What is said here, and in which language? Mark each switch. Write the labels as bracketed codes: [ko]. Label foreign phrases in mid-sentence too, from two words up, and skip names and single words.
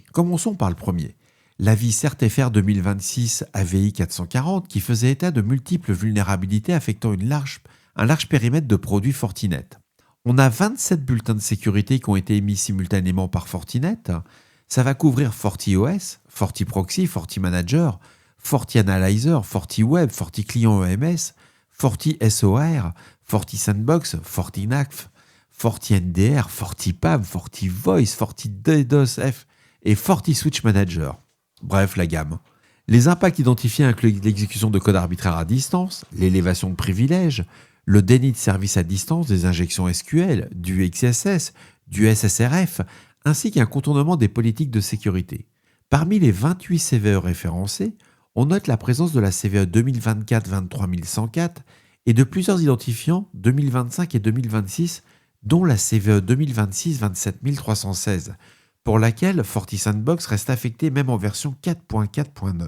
[fr] Commençons par le premier. L'avis CERT-FR 2026 AVI 440 qui faisait état de multiples vulnérabilités affectant un large périmètre de produits Fortinet. On a 27 bulletins de sécurité qui ont été émis simultanément par Fortinet. Ça va couvrir FortiOS, FortiProxy, FortiManager, FortiAnalyzer, FortiWeb, FortiClient EMS, FortiSOR, FortiSandbox, FortiNAC, FortiNDR, FortiPAM, FortiVoice, FortiDDoS et FortiSwitch Manager. Bref, la gamme. Les impacts identifiés incluent l'exécution de code arbitraire à distance, l'élévation de privilèges, le déni de service à distance, des injections SQL, du XSS, du SSRF, ainsi qu'un contournement des politiques de sécurité. Parmi les 28 CVE référencés, on note la présence de la CVE 2024-23104 et de plusieurs identifiants 2025 et 2026, dont la CVE 2026-27316, pour laquelle FortiSandbox reste affecté même en version 4.4.9.